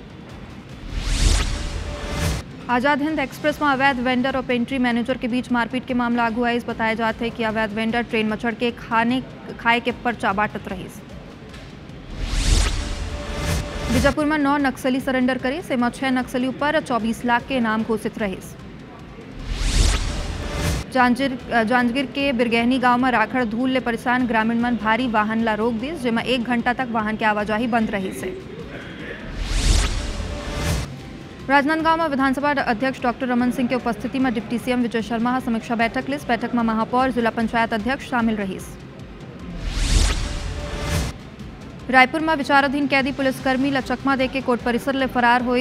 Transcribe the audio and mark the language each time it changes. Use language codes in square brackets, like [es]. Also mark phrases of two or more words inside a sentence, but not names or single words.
[hne] आजाद हिंद एक्सप्रेस में अवैध वेंडर और पेंट्री मैनेजर के बीच मारपीट के मामला आगू है। बताया जाता है कि अवैध वेंडर ट्रेन में चढ़ के खाए के पर्चा बांटत रही। बीजापुर में 9 नक्सली सरेंडर करे, सेमा 6 नक्सली पर 24 लाख के इनाम घोषित रहे। जांजगीर के बिरगहनी गांव में राखड़ धूल ले परेशान ग्रामीण मन भारी वाहन ला रोक दी, जेमा 1 घंटा तक वाहन की आवाजाही बंद रही से। राजनांदगांव में विधानसभा अध्यक्ष डॉक्टर रमन सिंह की उपस्थिति में [en] deputy CM [hne] विजय शर्मा समीक्षा बैठक ली। बैठक में महापौर जिला पंचायत अध्यक्ष शामिल रही। रायपुर में विचाराधीन कैदी पुलिसकर्मी ला चकमा देके कोर्ट परिसर ले फरार हुई।